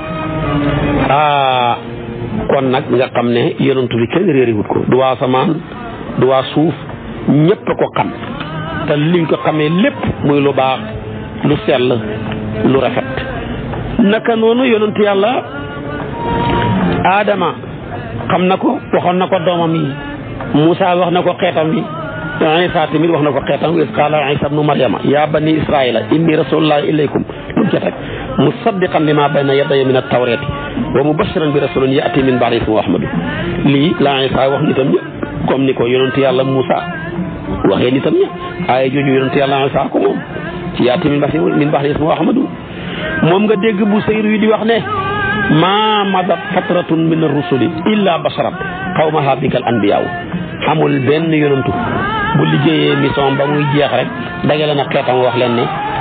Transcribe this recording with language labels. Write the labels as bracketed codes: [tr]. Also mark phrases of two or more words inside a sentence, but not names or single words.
[wo] kon nag nga xam ne yonantu bi kenn réeriwut ko du waa asamaan du waa suuf ñépp a ko xam te liñ ko xamee lépp muy lu baax lu sell lu rafet naka noonu yonantu yàlla Adama xam na ko waxoon na ko doomam yi Moussa wax na ko xeetam yi Isa tamit wax na ko xeetam is [ar] قال عيسى ابن مريم يا بني إسرائيل إني رسول الله إليكم [wo] lu ca teg [ar] مصدقا لما بين يدي من التوراة ومبشرا برسول يأتي من بعدي اسمه أحمد [wo] lii la Isa wax nitam ñi comme ni ko yonent yàlla Moussa waxee nitam ñi aaya jooju yonent yàlla Isa ko moom ci [ar] يأتي من بعدي اسمه أحمد [wo] moom nga dégg bu sayru yi di wax ne [ar] ما مضت فترة من الرسل إلا بشرت قومها [wo] bikal anbiyaaw xamul benn yonantu bu liggéeyee mission ba muy jeex rek dagale na xeetam wax leen ne